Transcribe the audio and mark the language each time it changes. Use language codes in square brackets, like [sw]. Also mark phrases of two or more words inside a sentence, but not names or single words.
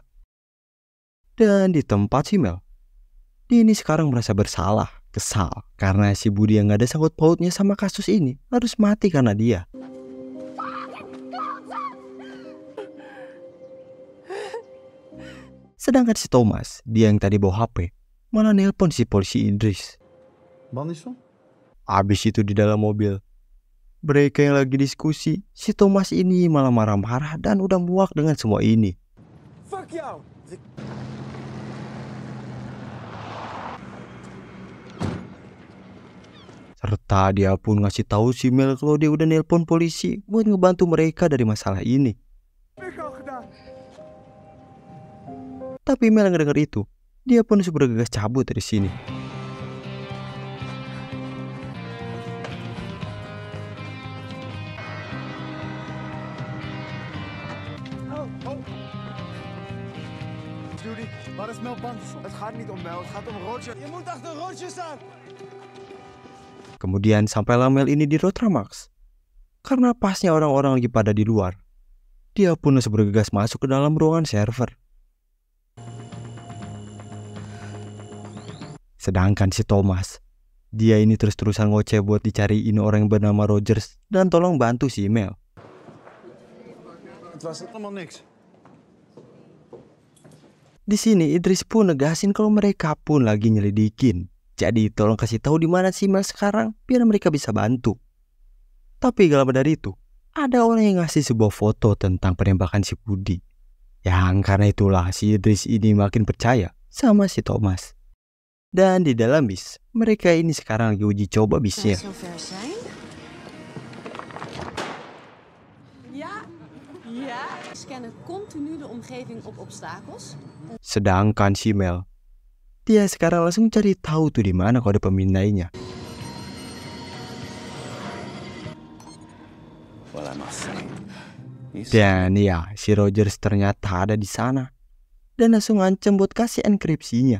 [id] Dan di tempat si Mel, dia ini sekarang merasa bersalah, kesal karena si Budi yang gak ada sangkut pautnya sama kasus ini harus mati karena dia. Sedangkan si Thomas, dia yang tadi bawa HP, malah nelpon si polisi Idris. [nl] Band is van? [id] Abis itu di dalam mobil, mereka yang lagi diskusi, si Thomas ini malah marah-marah dan udah muak dengan semua ini. [nl] Fuck jou! [id] Serta dia pun ngasih tahu si Mel kalau dia udah nelpon polisi buat ngebantu mereka dari masalah ini. Tapi Mel ngedenger itu, dia pun bergegas cabut dari sini. [nl] Judy, waar is Mel bang voor? Het gaat niet om Mel, het gaat om Roger. Je moet achter Roger staan! [id] Kemudian sampailah Mel ini di Rotramax. Karena pasnya orang-orang lagi pada di luar, dia pun bergegas masuk ke dalam ruangan server. Sedangkan si Thomas, dia ini terus-terusan ngoceh buat dicariin orang yang bernama Rogers dan tolong bantu si Mel. [nl] Het was allemaal niks. [id] Di sini Idris pun negasin kalau mereka pun lagi nyelidikin. Jadi tolong kasih tahu di mana si Mel sekarang biar mereka bisa bantu. Tapi gak lama dari itu, ada orang yang ngasih sebuah foto tentang penembakan si Budi. Yang karena itulah si Idris ini makin percaya sama si Thomas. Dan di dalam bis, mereka ini sekarang lagi uji coba bisnya. [nl] Scannen continu de omgeving op obstakels. [id] Sedangkan si Mel, dia sekarang langsung cari tahu tuh di mana kode pemindainya. Dan ya, si Rogers ternyata ada di sana dan langsung ngancem buat kasih enkripsinya.